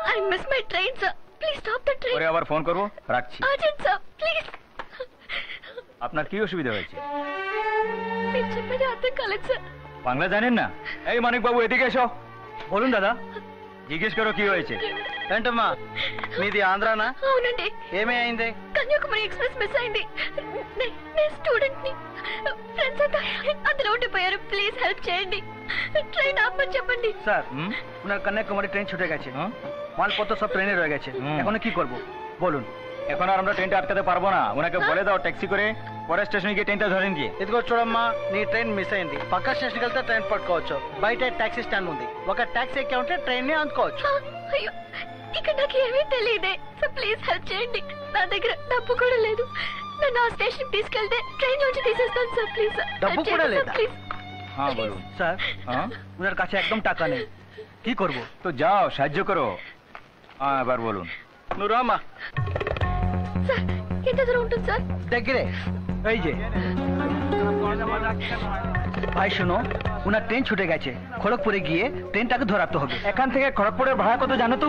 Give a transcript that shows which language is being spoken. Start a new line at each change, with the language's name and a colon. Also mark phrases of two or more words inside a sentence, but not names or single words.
Hindi: फोन करो राखी
English: urgent sir please
Bangla: আপনার কি অসুবিধা হয়েছে?
Telugu: మీరు చెప్పేది అర్థం కాలేదు సార్.
Bangla: বাংলা জানেন না? এই মানিক বাবু এদিকে এসো। বলুন দাদা, জিজ্ঞেস করো কি হয়েছে।
Telugu: ఏంటమ్మా మీది ఆంధ్రానా? అవునండి. ఏమీ అయింది? కన్యాకుమారి ఎక్స్ప్రెస్ మిస్ అయింది. నేను స్టూడెంట్ ని. ఫ్రెండ్స్ అంతా అందులో ఉండిపోయారు.
English: please help
Telugu: చేయండి. ট্রেন ఆపమని చెప్పండి.
Bangla: স্যার ওনার কন্যাকুমারী ট্রেন ছুটে গেছে, মালপত্র সব ট্রেনে রয়ে গেছে। এখন কি করব বলুন? এখন আর আমরা ট্রেনটা আটকাতে পারবো না। ওনাকে বলে দাও ট্যাক্সি করে পরের స్టేషన్కి గিয়ে ట్రైన్টা ধরেন গিয়ে।
Telugu: ఇదిగో చూడమ్మా, నీ ట్రైన్ మిస్ అయింది. పక్క స్టేషన్కి వెళ్తే ట్రైన్ పట్టుకోవచ్చు. బయట
English: taxi stand
Telugu: ఉంది, ఒక టాక్సీ ఎక్కి ఉంటే ట్రైన్ ని అందుకోవచ్చు. అయ్యో, ఇక్కడ నాకు ఏమీ తెలియదే.
English: so please help
Telugu: చేయండి. నా దగ్గర డబ్బు కూడా లేదు. నన్ను ఆ స్టేషన్ తీసుకెళ్తే ట్రైన్ నుంచి తీసేస్తాను సార్.
English: please sir,
Telugu: డబ్బు కూడా లేదా? ప్లీజ్।
Bangla: হ্যাঁ বলুন। স্যার হ্যাঁ, ওনার কাছে একদম টাকা নেই, কি করব? তো যাও সাহায্য করো। হ্যাঁ এবার বলুন।
Telugu: నువ్వు రామ్మా। సార్ ఎంత దూరం ఉంటుంది సార్? దగ్గరే,
Bangla: এই যে ভাই শোনো, ওনার ট্রেন ছুটে গেছে। খড়গপুরে গিয়ে ট্রেনটাকে ধরাতে হবে। এখান থেকে খড়গপুরের ভাড়া কত জানো তুমি?